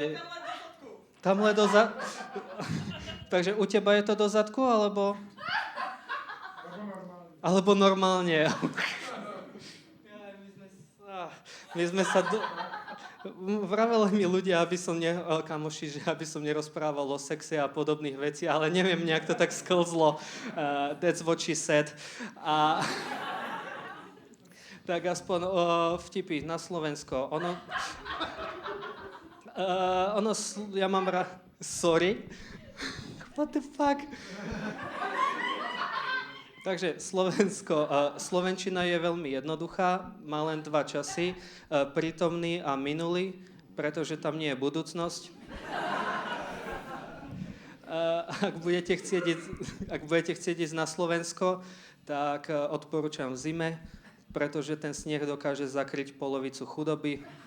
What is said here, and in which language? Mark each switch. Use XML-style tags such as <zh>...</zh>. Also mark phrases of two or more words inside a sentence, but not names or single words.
<sk>Tamhle Takže u teba je to do zadku, alebo... Alebo normálne. My sme sa... Vraveli mi ľudia, kamoši, že aby som nerozprával o sexe a podobných vecí, ale neviem, nejak to tak sklzlo.</sk> <en>That's what she said.</en> <sk>Tak aspoň vtipy na Slovensko. Ja mám Sorry.</sk> <en>What the fuck?</en> <sk>Takže slovenčina je veľmi jednoduchá, má len dva časy, prítomný a minulý, pretože tam nie je budúcnosť. Ak budete chcieť ísť na Slovensko, tak odporúčam v zime, pretože ten sneh dokáže zakryť polovicu chudoby.</sk>